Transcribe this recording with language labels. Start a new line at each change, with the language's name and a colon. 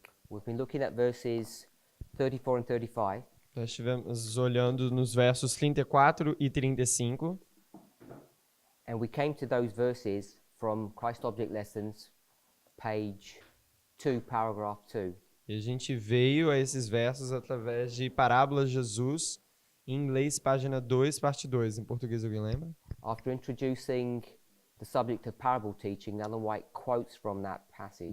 English: we've been looking at verses 34 and 35.
Portuguese: nós estivemos olhando nos versos 34 e 35,
English: And we came to those verses from Christ Object Lessons, page 2, paragraph 2.
Portuguese: e a gente veio a esses versos através de Parábolas de Jesus, em inglês, página 2, parte 2. Em português, alguém lembra?
English: After introducing the subject of parable teaching, Ellen White quotes from that passage.